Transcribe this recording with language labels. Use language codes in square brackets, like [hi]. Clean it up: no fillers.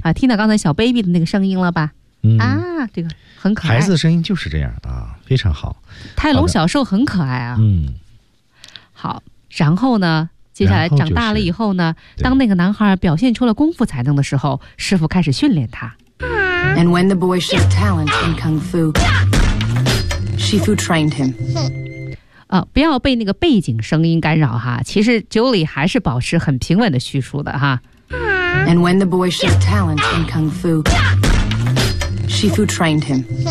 [zh] 啊，听到刚才小 baby 的那个声音了吧？嗯啊，这个很可爱。孩子的声音就是这样的啊，非常好。泰隆小时候很可爱啊。嗯，好，然后呢？接下来长大了以后呢，当那个男孩表现出了功夫才能的时候，师傅开始训练他。 [en] And when the boy showed talent in kung fu, Shifu trained him. [zh] 不要被那个背景声音干扰哈。其实 Julie 还是保持很平稳的叙述的哈。 [en] And when the boy showed talent in kung fu, Shifu trained him.